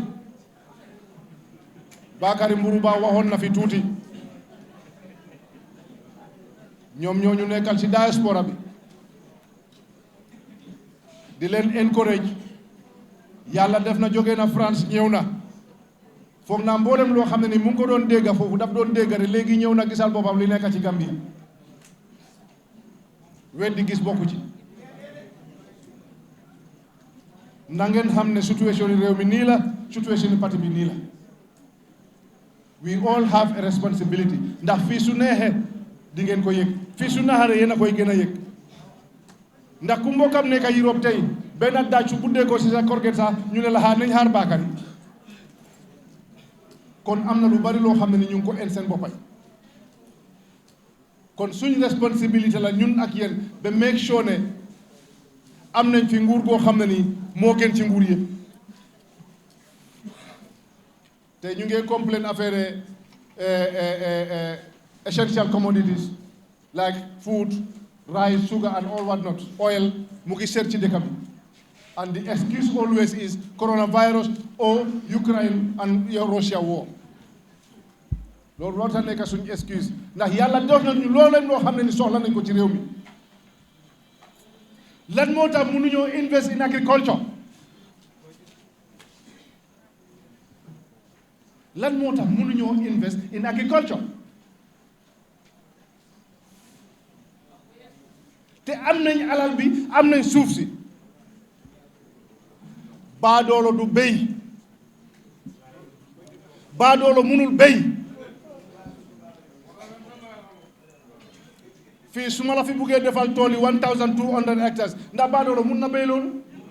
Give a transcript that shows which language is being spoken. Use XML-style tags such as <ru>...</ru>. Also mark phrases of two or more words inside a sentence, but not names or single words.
<wo>Ba waxoon na fi tuuti ñoom ñoo ñu nekkal ci diaspora bi di leen encourage yàlla def na jóge na France ñëw na foog naa mboolem loo xam ne ni mu ngi ko doon dégga foofu daf doon dégga rek léegi ñëw na gisal boppam li nekk ci Gambie weddi gis bokku ci na ngeen xam ne situation yi réew mi nii la situation yi parti bi nii la</wo> <en>we all have a responsibility</en> <wo>ndax fii su neexee di ngeen ko yëg fii su naxaree yéen a koy gën a yëg ndax ku mbokkam nekk Europe tey benn daaj su buddee ko si sa korget sax ñu ne la xaar nañ xaar baakari kon am na lu bari loo xam ne ni ñu ngi ko en seen boppay kon suñ responsabilité la ñun ak yéen ba</wo> <en>make sure</en> <wo>ne am nañ fi nguur goo xam ne nii moo gën ci nguur yëpp te ñu ngi complain affaire</wo> <en>essential commodities like food, rice, sugar and all what not, oil</en> <wo>mu ngi seet ci dëkk bi</wo> <en>and the excuse always is coronavirus or Ukraine and Russia war</en> <wo>loolu loo tax nekk suñu excuse ndax yàlla dox nañu loolu leen loo xam ne ni soxla nañ ko ci réew mi lan moo tax mënuñoo</wo> <en>invest in agriculture</en> <wo>lan moo tax mënuñoo</wo> <en>invest in agriculture</en> <wo>te am nañ alal bi am nañ suuf si baadoolo du béy baadoolo mënul béy fii su ma la fi buggee defal tool yi 1200 hectares ndax baadoolo mun na béy loolu</wo>